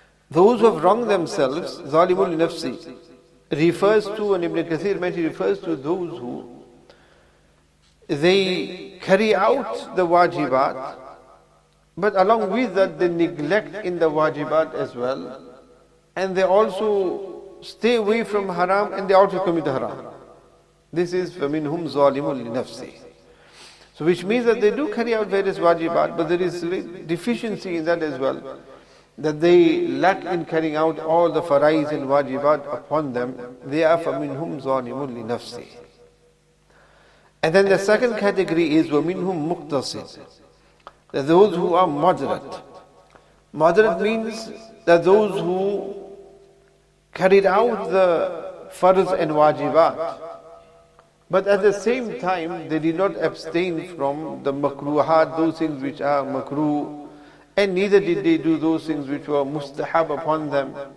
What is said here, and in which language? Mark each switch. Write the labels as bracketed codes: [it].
[en] Those who have wronged themselves, [ar] ظَالِمٌ لِنَفْسِهِ, [en] refers to, and Ibn Kathir mentioned, refers to those who they carry out the wajibat, but along with that they neglect in the wajibat as well, and they also stay away from haram, and they also commit haram. This is [ar] فَمِنْهُمْ ظَالِمٌ لِنَفْسِهِ. [en] So which means that they do carry out various wajibat, but there is deficiency in that as well, that they lack in carrying out all the faraiz and wajibat upon them. They are [ar] فَمِنْهُمْ ظَالِمٌ لِنَفْسِهِ. [en] And then the second category is [ar] وَمِنْهُمْ مُقْتَصِدٌ, [en] that those who are moderate. Moderate means that those who carried out the farz and wajibat, but at the same time they did not abstain from the makruhat, those things which are makruh, and neither did they do those things which were mustahab upon them.